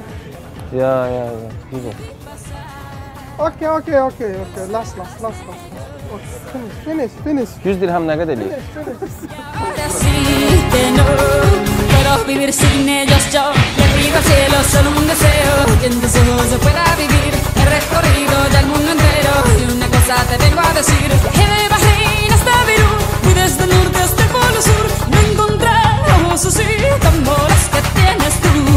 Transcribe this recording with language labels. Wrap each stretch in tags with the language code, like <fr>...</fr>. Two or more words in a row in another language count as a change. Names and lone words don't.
<tr>Ya, güzel.</tr> <en>Okay. Last. Okay, finish.</en> <az>100 dirhəm nə qədər eləyir?</az> <en>Finish.</en> <es>Así que no, pero quiero vivir sin ellos yo. Le pido al cielo solo un deseo, que en tus ojos yo pueda vivir. He recorrido ya el mundo entero y una cosa te vengo a decir. De Bahrein hasta Beirut y desde el norte hasta el polo sur, no he encontrado ojos así tan moros que tienes tú.</es>